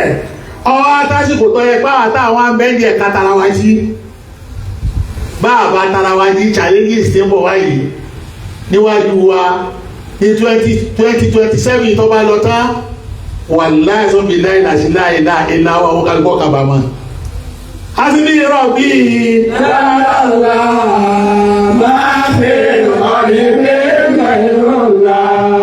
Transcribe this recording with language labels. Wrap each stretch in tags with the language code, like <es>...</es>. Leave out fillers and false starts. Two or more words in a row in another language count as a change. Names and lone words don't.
<yo>ọwọ́ atásìkò tó yẹ pé àwọn táwọn abẹ́ndì ẹ̀ka tara wa jí bá a bá tara wa jí challenges ti ń bọ̀ wáyé níwájú wa ní 2027 tó bá lọ tán wàláhì sọ́mi láìláṣí láìláwọ̀ àwọn kálukọ́ kábàámọ̀.</yo> <ar>حسبي ربي لا ما في قلبي غير الله.</ar>